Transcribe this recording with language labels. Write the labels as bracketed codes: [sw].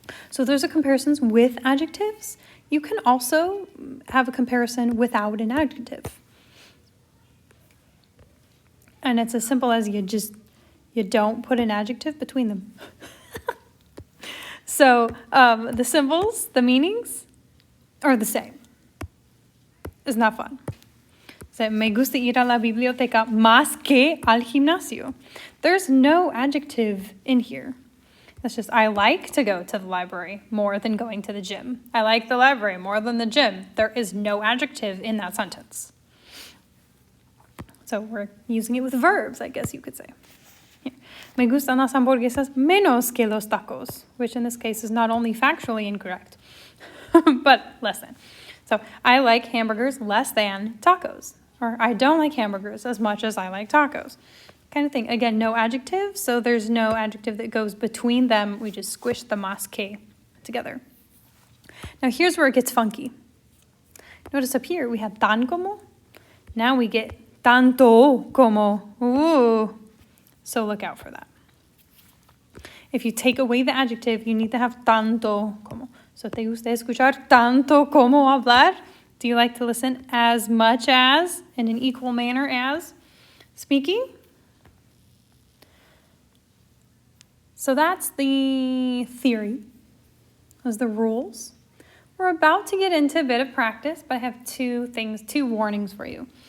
[en] So those are comparisons with adjectives. You can also have a comparison without an adjective. And it's as simple as you don't put an adjective between them. So the symbols, the meanings, are the same. It's not fun. [es] So, me gusta ir a la biblioteca más que al gimnasio. [en] There's no adjective in here. That's just, I like to go to the library more than going to the gym. I like the library more than the gym. There is no adjective in that sentence. So we're using it with verbs, I guess you could say. Here. [es] Me gustan las hamburguesas menos que los tacos, [en] which in this case is not only factually incorrect, but less than. So I like hamburgers less than tacos. Or I don't like hamburgers as much as I like tacos. Kind of thing. Again, no adjective, so there's no adjective that goes between them. We just squish the más que together. Now here's where it gets funky. Notice up here we have tan como. Now we get tanto como. Ooh. So look out for that. If you take away the adjective, you need to have tanto como. [es] So te gusta escuchar tanto como hablar? [en] Do you like to listen as much as, in an equal manner as, speaking? So that's the theory. Those are the rules. We're about to get into a bit of practice, but I have two warnings for you.